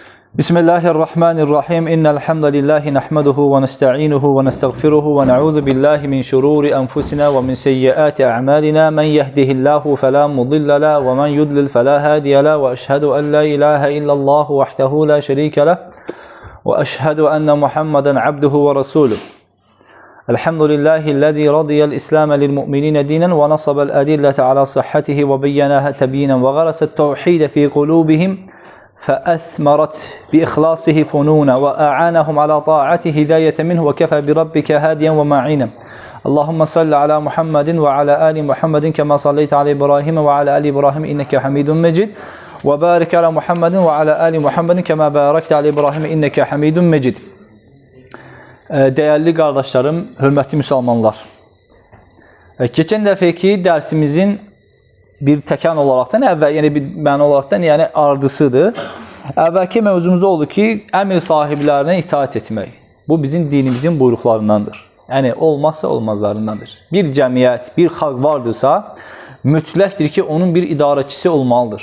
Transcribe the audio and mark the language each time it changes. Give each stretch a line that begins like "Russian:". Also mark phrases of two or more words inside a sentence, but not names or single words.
Arabic: بسم الله الرحمن الرحيم. إن الحمد لله نحمده ونستعينه ونستغفره ونعوذ بالله من شرور أنفسنا ومن سيئات أعمالنا. من يهده الله فلا مضل له ومن يضلل فلا هادي له وأشهد أن لا إله إلا الله وحده لا شريك له وأشهد أن محمدا عبده ورسوله. الحمد لله الذي رضي الإسلام للمؤمنين دينا ونصب الأدلة على صحته وبينها تبيينا وغرس التوحيد في قلوبهم فأثمرت بإخلاصه فنونا وأعانهم على طاعته هداية منه وكفى بربك هاديا ومعينا اللهم صل على محمد وعلى آل محمد كما صليت على إبراهيم وعلى آل إبراهيم إنك حميد مجيد وبارك على محمد وعلى آل محمد كما باركت على إبراهيم إنك حميد مجيد.
Turkish: Değerli kardeşlerim, hürmetli Müslümanlar.
Azerbaijani: Geçen dəfəki dersimizin bir təkan olaraqdan, yəni bir məna olaraqdan, yəni ardısıdır. Əvvəlki mövzumuzda oldu ki, əmr sahiblərinə itaat etmək. Bu bizim dinimizin buyruqlarındandır. Yəni olmazsa olmazlarındandır. Bir cəmiyyət, bir xalq vardırsa, mütləqdir ki, onun bir idarəçisi olmalıdır.